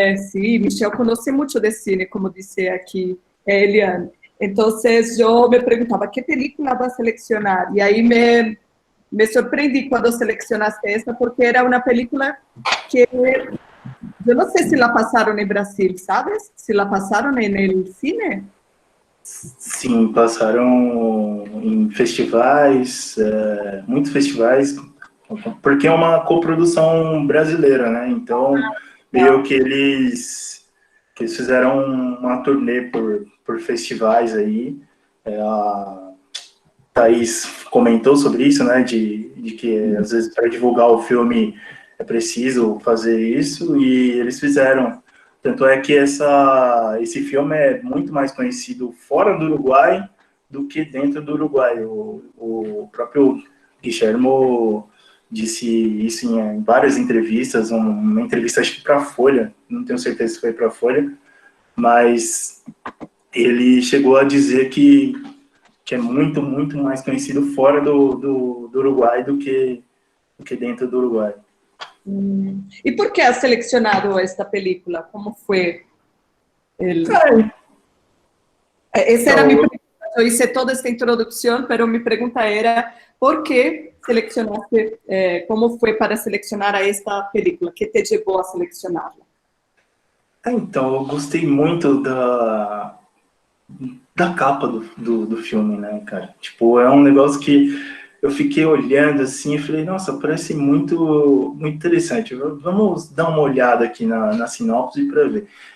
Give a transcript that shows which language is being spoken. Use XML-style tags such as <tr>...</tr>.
<es>Sí, Michel conoce mucho de cine, como dice aquí Eliane. Entonces yo me preguntaba, ¿qué película va a seleccionar? Y ahí me sorprendí cuando seleccionaste esta, porque era una película que yo no sé si la pasaron en Brasil, ¿sabes? Si la pasaron en el cine.</es> <pt>Sim, passaram em festivais, muitos festivais, porque é uma coprodução brasileira, né? Então, meio que eles fizeram uma turnê por festivais aí. A Thaís comentou sobre isso, né? De que, às vezes, para divulgar o filme é preciso fazer isso, e eles fizeram. Tanto é que esse filme é muito mais conhecido fora do Uruguai do que dentro do Uruguai. O próprio Guillermo disse isso em várias entrevistas, uma entrevista acho que para a Folha, não tenho certeza se foi para a Folha, mas ele chegou a dizer que é muito, muito mais conhecido fora do Uruguai do que dentro do Uruguai.</pt> <es>¿Y por qué has seleccionado esta película? ¿Cómo fue? Esa era mi pregunta. Yo hice toda esta introducción, pero mi pregunta era, ¿por qué seleccionaste? ¿Cómo fue para seleccionar a esta película? ¿Qué te llevó a seleccionarla?</es> <pt>Então, eu gostei muito da capa do filme, né, cara? Tipo, é um negócio que eu fiquei olhando assim e falei, nossa, parece muito, muito interessante. Vamos dar uma olhada aqui na sinopse para ver.</pt>